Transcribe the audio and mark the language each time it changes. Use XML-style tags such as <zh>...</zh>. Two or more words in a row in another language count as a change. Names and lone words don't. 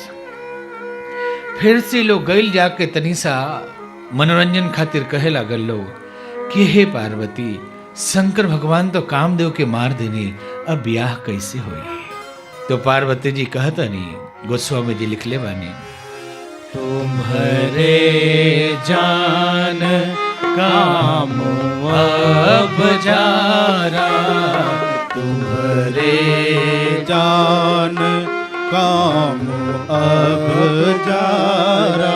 <bho>फिर से लोग गैल जाके तनिसा मनोरंजन खातिर कहे लागल लो कि हे पार्वती, शंकर भगवान तो कामदेव के मार देने, अब ब्याह कैसे होई। तो पार्वती जी कहतनी, गोस्वामी जी लिखले बानी,</bho> <awa>तुम्हारे जान काम अब जारा, तुम्हारे जान काम अब जारा,</awa>